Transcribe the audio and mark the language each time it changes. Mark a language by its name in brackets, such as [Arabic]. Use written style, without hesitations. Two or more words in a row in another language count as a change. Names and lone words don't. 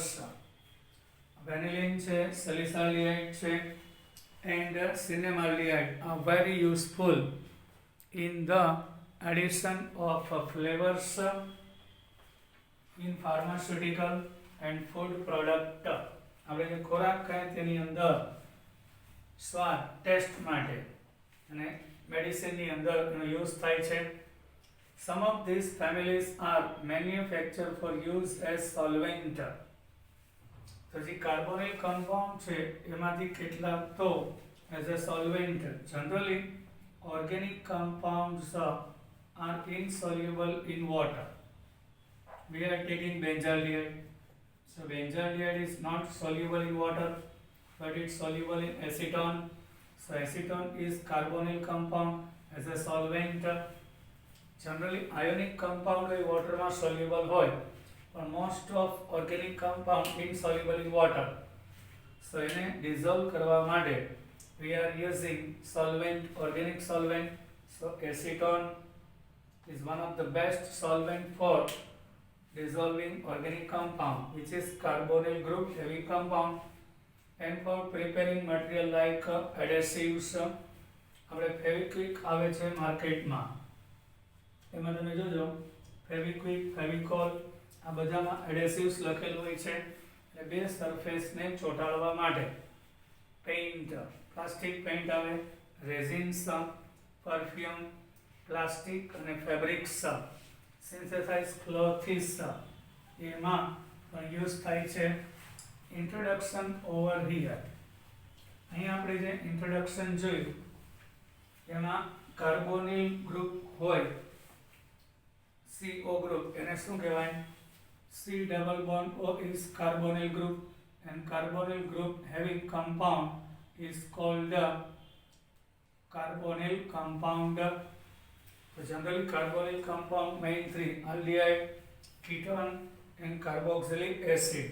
[English] Vanillin છે, salicylate છે, and cinnamoldehyde are very useful in the addition of flavors in pharmaceutical and food product. [Gujarati] આપણે જે ખોરાક ખાય તેની અંદર સ્વાદ ટેસ્ટ માટે અને મેડિસિનની અંદર એનો યુઝ થાય છે. [English] Some of these families are manufactured for use as solvent. [Gujarati] તો જે કાર્બોનિલ કમ્પાઉન્ડ છે એમાંથી કેટલાક તો [English] as a solvent. Generally organic compounds are insoluble in water. We are taking benzaldehyde. So benzaldehyde is not soluble in water, but it's soluble in acetone. So acetone is carbonyl compound as a solvent. Generally ionic compound in water માં soluble હોય, but most of organic compound insoluble in water. So એને dissolve [Gujarati] કરવા માટે [English] we are using solvent, organic solvent. So acetone is one of the best solvent for dissolving organic compound, which is carbonyl group heavy compound, and for preparing material like adhesives. [Gujarati] આપણે ફેવિક્વિક આવે છે માર્કેટમાં, એમાં તમે જોજો ફેવિક્વિક, ફેવિકોલ આ બધામાં એડહેસિવ્સ લખેલું હોય છે એટલે બે સરફેસને ચોંટાડવા માટે. [English] paint, plastic paint [Gujarati] આવે, [English] resins, perfume, plastic [Gujarati] અને [English] fabrics, synthesize clothes [Gujarati] એમાં પણ યુઝ થાય છે. [English] introduction over here. [Gujarati] અહીં આપણે જે ઇન્ટ્રોડક્શન જોયું એમાં કાર્બોનિલ ગ્રુપ હોય, [English] CO group, [Gujarati] એને શું કહેવાય? [English] C double bond O is carbonyl group, and carbonyl group having compound is called carbonyl compound. So generally carbonyl compound main three: aldehyde, ketone, and carboxylic acid.